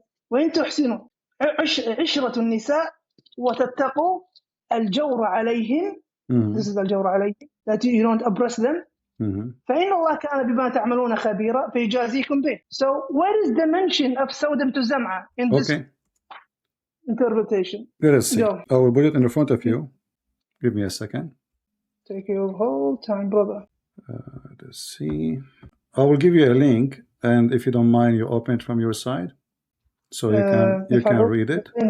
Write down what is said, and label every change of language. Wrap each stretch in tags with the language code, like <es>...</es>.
<ar>وإن تحسنوا عشرة النساء وتتقوا الجور عليهم.</ar> <en>This is</en> <ar>الجور عليهم,</ar> <en>that you don't oppress them.</en> <ar>فإن الله كان بما تعملون خبيرا فيجازيكم به.</ar> <en>So where is the mention of Sauda bint Zam'a in this interpretation? Let us see. I will put it in front of you. Give me a second. Take your whole time, brother. Let's see. I will give you a link, and if you don't mind, you open it from your side, so you can read it.</en>